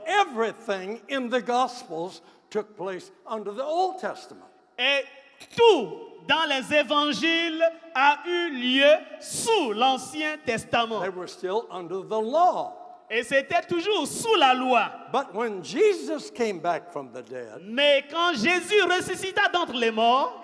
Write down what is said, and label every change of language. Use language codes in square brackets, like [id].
[en] Everything in the Gospels took place under the Old Testament. [fr] Et tout dans les évangiles a eu lieu sous l'Ancien Testament. [en] They were still under the law. [fr] Et c'était toujours sous la loi. [en] But when Jesus came back from the dead, [fr] Mais quand Jésus ressuscita d'entre les morts,